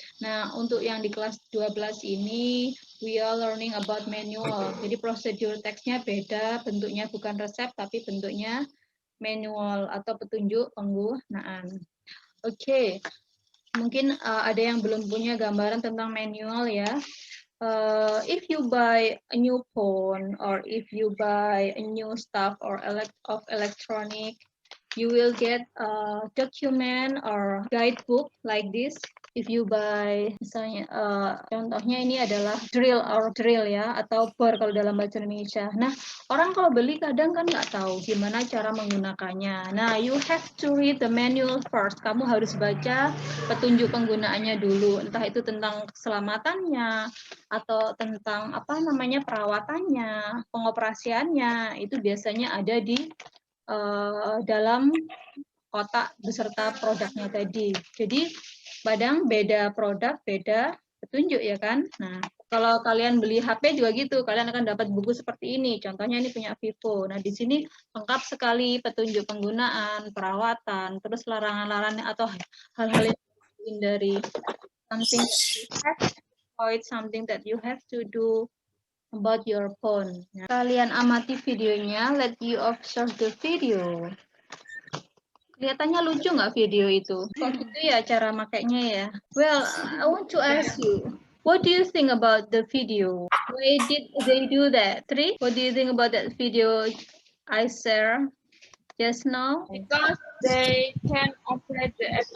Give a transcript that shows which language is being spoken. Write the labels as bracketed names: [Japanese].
[Indonesian] Nah, untuk yang di kelas 12 ini, [English] we are learning about manual. [Indonesian] Jadi prosedur teksnya beda, bentuknya bukan resep, tapi bentuknya manual atau petunjuk penggunaan. Oke. Mungkin ada yang belum punya gambaran tentang manual ya. [English] If you buy a new phone or if you buy a new stuff or electronic, you will get a document or guidebook like this. If you buy, [Indonesian] misalnya contohnya ini adalah drill ya, atau bor kalau dalam bahasa Indonesia. Nah, orang kalau beli kadang kan nggak tahu gimana cara menggunakannya. [English] Nah, you have to read the manual first. [Indonesian] Kamu harus baca petunjuk penggunaannya dulu, entah itu tentang keselamatannya atau tentang perawatannya, pengoperasiannya. Itu biasanya ada di dalam kotak beserta produknya tadi. Jadi kadang beda produk, beda petunjuk ya kan. Nah, kalau kalian beli HP juga gitu, kalian akan dapat buku seperti ini. Contohnya ini punya Vivo. Nah, di sini lengkap sekali petunjuk penggunaan, perawatan, terus larangan-larangan atau hal-hal yang dari [English] something that you have to avoid, something that you have to do about your phone. [Indonesian] Nah, kalian amati videonya, [English] let you observe the video. [Indonesian] Kelihatannya lucu nggak video itu? Kok gitu ya cara makainya ya? [English] Well, I want to ask you, what do you think about the video? Why did they do that? Tri, what do you think about that video I share just now? Because they can operate the